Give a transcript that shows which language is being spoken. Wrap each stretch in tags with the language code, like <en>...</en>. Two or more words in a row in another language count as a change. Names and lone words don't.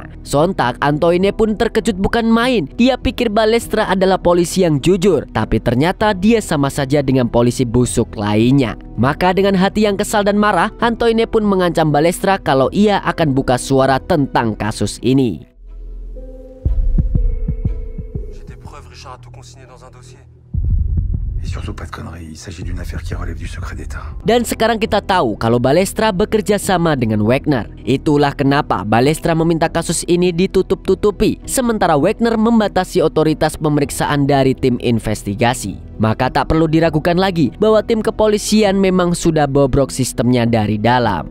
<id>Sontak Antoine pun terkejut bukan main. Dia pikir Balestra adalah polisi yang jujur, tapi ternyata dia sama saja dengan polisi busuk lainnya. Maka dengan hati yang kesal dan marah, Antoine pun mengancam Balestra kalau ia akan buka suara tentang kasus ini.</id> <fr>J'ai des preuves, Richard a tout consigné dans un dossier. Et surtout pas de conneries, il s'agit d'une affaire qui relève du secret d'État.</fr> <id>Dan sekarang kita tahu kalau Balestra bekerja sama dengan Wagner. Itulah kenapa Balestra meminta kasus ini ditutup-tutupi, sementara Wagner membatasi otoritas pemeriksaan dari tim investigasi. Maka tak perlu diragukan lagi bahwa tim kepolisian memang sudah bobrok sistemnya dari dalam.</id>